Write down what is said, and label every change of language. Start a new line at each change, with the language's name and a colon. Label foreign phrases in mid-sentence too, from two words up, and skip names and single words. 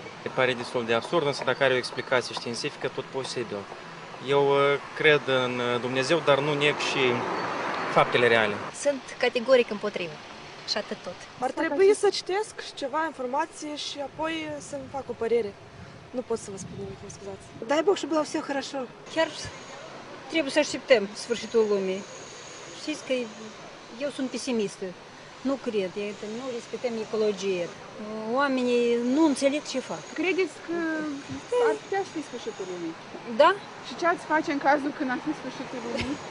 Romanian: Se pare destul de absurd, însă dacă are o explicație științifică, tot posibil. Eu cred în Dumnezeu, dar nu neg și faptele reale. Sunt categoric împotrivă și atât tot. Ar trebui să citesc ceva informație și apoi să-mi fac o părere. Nu pot să vă spun nimic, mă scuzați.
Russian: Дай Бог, чтобы было все хорошо.
Romanian: Chiar trebuie să așteptăm sfârșitul lumii. Știți că eu sunt pesimistă. Nu cred, nu respectăm ecologie. Oamenii nu înțeleg ce fac. Credeți că ar putea fi sfârșitul lumii? Da. Și ce ați face în cazul când ar fi sfârșitul lumii?